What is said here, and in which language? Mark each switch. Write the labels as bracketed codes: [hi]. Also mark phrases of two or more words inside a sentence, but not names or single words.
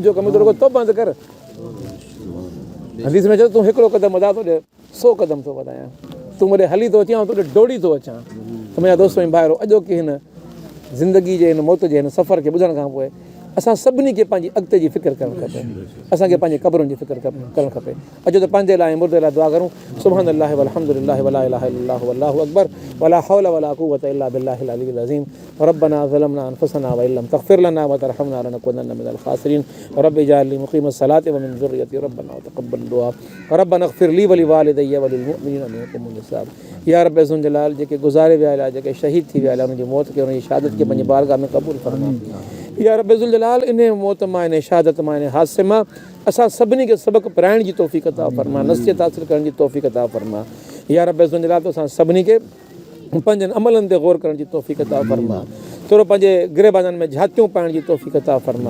[sd] मुंहिंजो कमु रुॻो तौबा त कर। हदीस में चओ तूं हिकिड़ो क़दम वधा थो ॾे 100 क़दम थो वधायां, तूं मूंखे हली थो अचां, तोॾे डोड़ी थो अचां। त मुंहिंजा दोस्त ऐं भाइरो, अॼोकी हिन ज़िंदगी जे हिन मौत जे हिन सफ़र खे ॿुधण खां पोइ असां सभिनी खे पंहिंजी अॻिते जी फ़िक्र करणु खपे, असांखे पंहिंजे क़बरुनि जी फ़िक्र करणु खपे। अॼु त पंहिंजे लाइ मुर्दे लाइ दुआ करूं। [ar] سبحان الله والحمد لله ولا إله إلا الله والله أكبر ولا حول ولا قوة إلا بالله العلي العظيم ربنا ظلمنا أنفسنا وإن لم تغفر لنا وترحمنا لنكونن من الخاسرين رب اجعلني مقيم الصلاة ومن ذريتي ربنا وتقبل دعاء ربنا اغفر لي ولوالدي وللمؤمنين ويوم الحساب. يا رب ذو الجلال, [sd] जेके गुज़ारे विया, जेके शहीद थी विया, उन्हनि जी मौत खे, उन्हनि जी शहादत खे पंहिंजी बारगाह में क़बूल फरमा। [ar] يا رب ذو الجلال, [sd] इन मौत मां, इन शहादत मां, इन हादसे मां असां सभिनी खे सबक़ पढ़ाइण जी तौफ़ीक़ अता फरमा, नसीहत हासिल करण जी तौफ़ीक़ अता फरमा। [ar] يا رب ذو الجلال, [sd] तो असां सभिनी खे पंहिंजनि अमलनि ते गौर करण जी तौफ़ीक़ अता फरमा, थोरो पंहिंजे गिरेबाननि में झातियूं पाइण जी तौफ़ीक़ अता फरमा।